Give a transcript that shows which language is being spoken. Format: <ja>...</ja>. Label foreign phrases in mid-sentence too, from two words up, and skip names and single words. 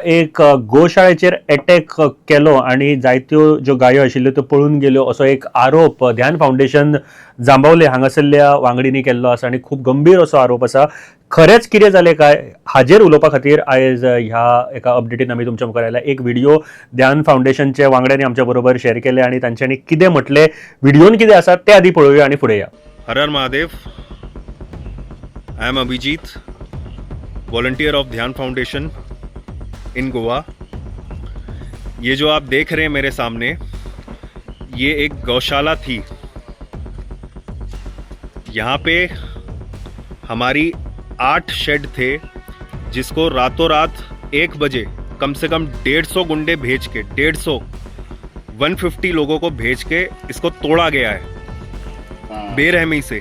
<kok>एक गोशाळेचेर अटॅक केलो आणि जायत्यो ज्यो गायो आशिल्ल्यो त्यो पळून गेल्यो असो एक आरोप ध्यान फाउंडेशन जांबावले हांगासरल्या वांगडींनी केल्लो आसा आणि खूप गंभीर असो आरोप आसा। खरेंच कितें जालें काय हाजेर उलोवपा खातीर आयज ह्या एका अपडेटीन आमी तुमच्या मुखार आयल्या। एक व्हिडिओ ध्यान फाउंडेशनचे वांगड्यांनी आमच्या बरोबर शेअर केले आणि तांच्यांनी कितें म्हटलें, व्हिडिओन कितें आसा तें आदी पळोवया आणि फुडें या।</kok> <hi>हर हर महादेव।</hi> <en>I am Abhijeet, volunteer of Dhyan Foundation in Goa.</en> <hi>ये जो आप देख रहे हैं मेरे सामने, ये एक गौशाला थी। यहाँ पे हमारी 8 शेड थे, जिसको रातों रात 1 बजे कम से कम 150 गुंडे भेज के 150 लोगों को भेज के इसको तोड़ा गया है बेरहमी से।</hi>